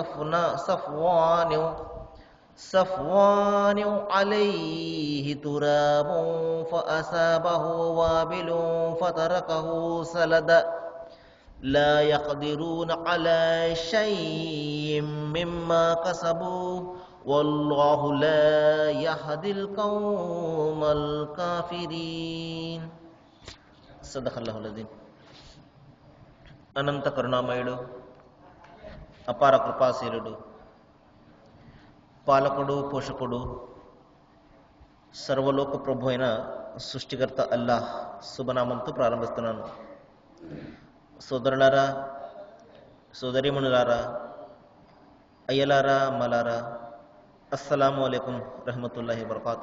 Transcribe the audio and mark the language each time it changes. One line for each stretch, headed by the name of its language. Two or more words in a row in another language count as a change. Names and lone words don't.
Arabic: صفوان عليه تراب فأصابه وابل فتركه سلدا لا يقدرون على شيء مما كسبوا والله لا يهدي القوم الكافرين. صدق الله العظيم.
Telugu: అనంత కరుణామయుడు, అపార కృపాశీలుడు, పాలకుడు, పోషకుడు, సర్వలోక ప్రభు అయిన సృష్టికర్త అల్లాహ్ శుభనామంతో ప్రారంభిస్తున్నాను. సోదరులారా, సోదరీమణులారా, అయ్యలారా, అమ్మలారా,
Arabic: السلام عليكم ورحمة الله وبركاته.